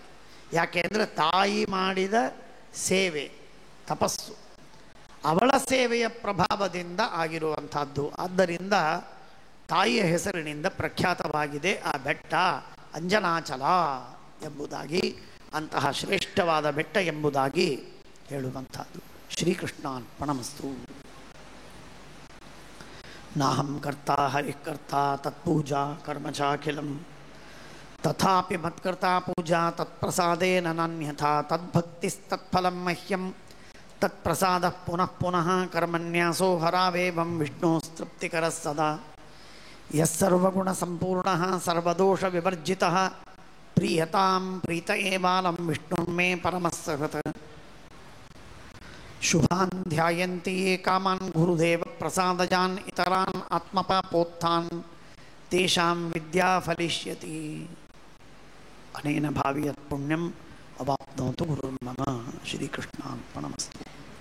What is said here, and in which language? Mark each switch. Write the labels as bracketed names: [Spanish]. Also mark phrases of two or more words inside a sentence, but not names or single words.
[Kannada] ಯಾಕೆ ಅಂದರೆ ತಾಯಿ ಮಾಡಿದ ಸೇವೆ, ತಪಸ್ಸು, ಅವಳ ಸೇವೆಯ ಪ್ರಭಾವದಿಂದ ಆಗಿರುವಂಥದ್ದು. ಆದ್ದರಿಂದ ತಾಯಿಯ ಹೆಸರಿನಿಂದ ಪ್ರಖ್ಯಾತವಾಗಿದೆ ಆ ಬೆಟ್ಟ ಅಂಜನಾಚಲ ಎಂಬುದಾಗಿ, ಅಂತಹ ಶ್ರೇಷ್ಠವಾದ ಬೆಟ್ಟ ಎಂಬುದಾಗಿ ಹೇಳುವಂಥದ್ದು. [Sanskrit] ಶ್ರೀಕೃಷ್ಣಾರ್ಪಣಮಸ್ತು. ನಾಹಂ ಕರ್ತಾ ಹರಿಕರ್ತಾ ತತ್ಪೂಜಾ ಕರ್ಮ ಚಾಖಿಲಂ ತಥಾಪಿ ಮತ್ಕರ್ತಾ ಪೂಜಾ ತತ್ಪ್ರಸಾದೇನ ನಾನ್ಯಥಾ ತದ್ಭಕ್ತಿಸ್ತತ್ಫಲಂ ಮಹ್ಯಂ ತತ್ಪ್ರಸಾದಃ ಪುನಃ ಪುನಃ ಕರ್ಮನ್ಯಾಸೋ ಹರಾವೇವಂ ವಿಷ್ಣೋಸ್ತೃಪ್ತಿಕರಃ ಸದಾ. ಯಸ್ಸರ್ವಗುಣ ಸಂಪೂರ್ಣಃ ಸರ್ವದೋಷ ವಿವರ್ಜಿತಃ ಪ್ರೀಯತಾಂ ಪ್ರೀತ ಏವಾಲಂ ವಿಷ್ಣುರ್ಮೇ ಪರಮಸ್ಸಹೃತ್. ಶುಭಾನ್ ಧ್ಯಾಯಂತಿ ಯೇ ಕಾಮಾನ್ ಗುರುದೇವ ಪ್ರಸಾದಜಾನ್ ಇತರಾನ್ ಆತ್ಮಪಾಪೋತ್ಥಾನ್ ತೇಷಾಂ ವಿದ್ಯಾ ಫಲಿಷ್ಯತಿ. ಅನೇನ ಭಾವಿಯತ್ ಪುಣ್ಯಂ ಅವಾಪ್ನೋತು ಗುರುರ್ಮಮ. ಶ್ರೀಕೃಷ್ಣಾರ್ಪಣಮಸ್ತು.